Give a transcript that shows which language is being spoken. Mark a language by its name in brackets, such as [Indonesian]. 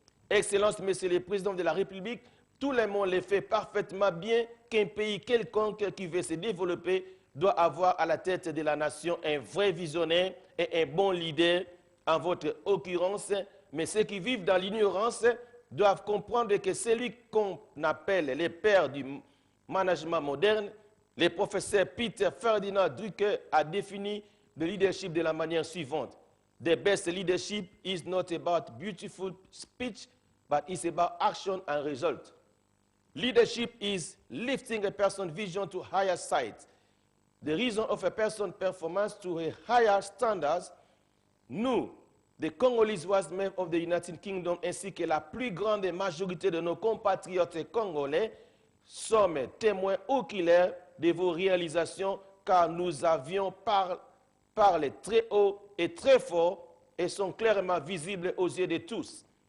[French] Excellence, Monsieur le Président de la République, tout le monde le fait parfaitement bien qu'un pays quelconque qui veut se développer doit avoir à la tête de la nation un vrai visionnaire et un bon leader, en votre occurrence. Mais ceux qui vivent dans l'ignorance doivent comprendre que celui qu'on appelle les pères du management moderne, le professeur Peter Ferdinand Drucker a défini le leadership de la manière suivante. [English] The best leadership is not about beautiful speech, but it's about action and result. Leadership is lifting a person's vision to higher heights. The reason of a person's performance to a higher standards. [French] Nous, [English] the Congolese men of the United Kingdom, [French] ainsi que la plus grande majorité de nos compatriotes congolais, sommes témoins oculaires de vos réalisations, car nous avions parlé très haut et très fort et sont clairement visibles aux yeux de tous.